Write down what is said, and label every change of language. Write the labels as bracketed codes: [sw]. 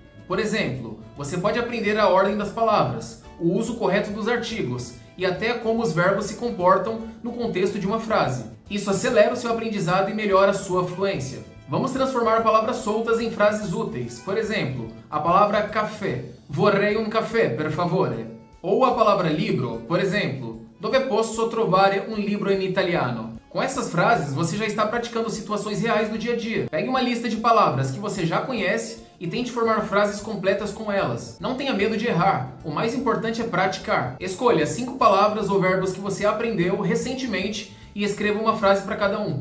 [pt] Por exemplo, você pode aprender a ordem das palavras, o uso correto dos artigos e até como os verbos se comportam no contexto de uma frase. Isso acelera o seu aprendizado e melhora a sua fluência. Vamos transformar palavras soltas em frases úteis. Por exemplo, a palavra café. [it] Vorrei un caffè, per favore. [pt] Ou a palavra libro, por exemplo, [it] dove posso trovare un libro in italiano? [pt] Com essas frases, você já está praticando situações reais do dia a dia. Pegue uma lista de palavras que você já conhece e tente formar frases completas com elas. Não tenha medo de errar, o mais importante é praticar. Escolha 5 palavras ou verbos que você aprendeu recentemente e escreva uma frase para cada um.